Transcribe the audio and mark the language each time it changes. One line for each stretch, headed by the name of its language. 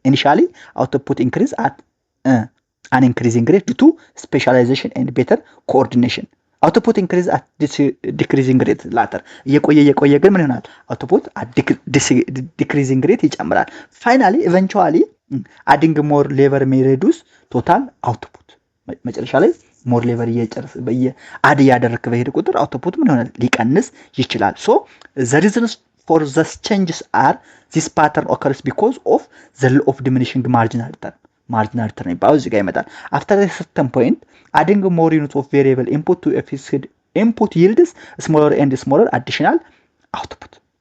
English: Initially, output increase at an increasing rate due to specialization and better coordination. Output increase at decreasing rate later.
Amharic: እየቆየ ግን ምን ይሆናል?
English: Output at decreasing rate ይጨምራል. Finally, eventually, adding more labor may reduce total output.
Amharic: መጨረሻ ላይ ሞር ሌቨር አድ ያደረክ በሄደ ቁጥር አውትፑት ምን ይሆናል? ሊቀንስ ይችላል።
English: So the reasons for the changes are this pattern occurs because of the law of diminishing marginal return ይባላል። እዚህ ጋር ይመጣል። After a certain point, adding more units of variable input to a fixed input yields smaller and smaller additional output.